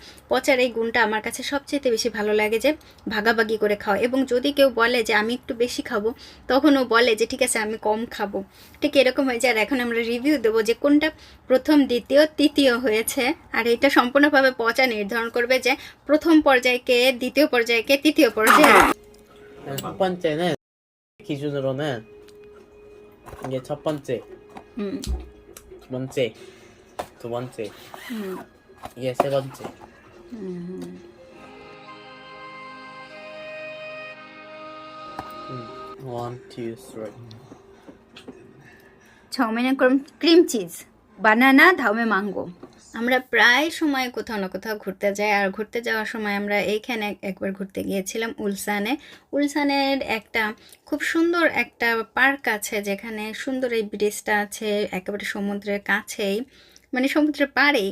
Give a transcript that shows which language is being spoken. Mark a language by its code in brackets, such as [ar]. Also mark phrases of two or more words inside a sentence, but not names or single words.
[bn] পচার এই গুণটা আমার কাছে সবচেয়ে বেশি ভালো লাগে, যে ভাগাভাগি করে খাওয়া। এবং যদি কেউ বলে যে আমি একটু বেশি খাবো, তখন ও বলে যে ঠিক আছে আমি কম খাবো। ঠিক এরকম হয়েছে। আর এখন আমরা রিভিউ দেবো যে কোনটা প্রথম, দ্বিতীয়, তৃতীয় হয়েছে। আর এটা সম্পূর্ণভাবে পচা নির্ধারণ করবে যে প্রথম পর্যায়কে, দ্বিতীয় পর্যায়কে, তৃতীয় পর্যায়ে। [ko] 첫 번째는 기준으로는 이게 첫 번째, 두 번째, 두 번째, 이게 세 번째. [en] One, two, three. [bn] চাউমিনে [en] cream cheese, [bn] বানানা, ধাউমে ম্যাঙ্গো। আমরা প্রায় সময় কোথাও না কোথাও ঘুরতে যাই। আর ঘুরতে যাওয়ার সময় আমরা এইখানে একবার ঘুরতে গিয়েছিলাম উলসানে। উলসানের একটা খুব সুন্দর একটা পার্ক আছে, যেখানে সুন্দর এই ব্রিজটা আছে একেবারে সমুদ্রের কাছেই, মানে সমুদ্রের পাড়েই।